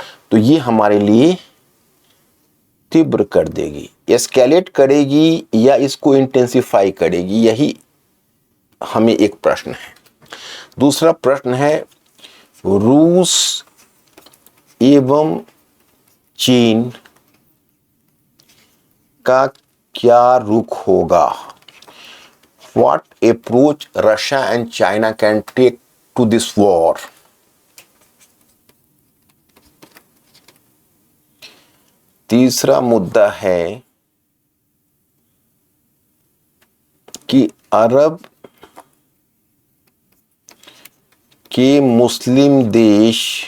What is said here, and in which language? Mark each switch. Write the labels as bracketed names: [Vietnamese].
[Hindi] तो ये हमारे लिए तीव्र कर देगी, एस्केलेट करेगी या इसको इंटेंसिफाई करेगी, यही हमें एक प्रश्न है। दूसरा प्रश्न है रूस एवं चीन का क्या रुख होगा। [English] What approach Russia and China can take to this war? [Hindi] तीसरा मुद्दा है कि अरब के मुस्लिम देश